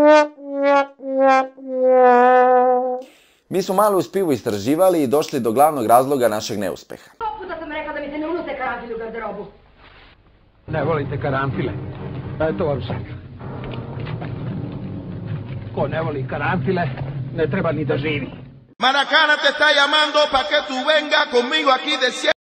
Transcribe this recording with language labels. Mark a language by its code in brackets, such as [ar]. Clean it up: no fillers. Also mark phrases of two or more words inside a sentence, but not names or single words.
[sr] Mi smo malo uz pivu istraživali i došli do glavnog razloga našeg neuspeha. Puta sam rekla da mi se ne unose karanfili u garderobu. Ne volite karanfile? Eto vam sad. Ko ne voli karanfile, ne treba ni da živi. [es] Maracana te está llamando pa que tú venga conmigo aquí de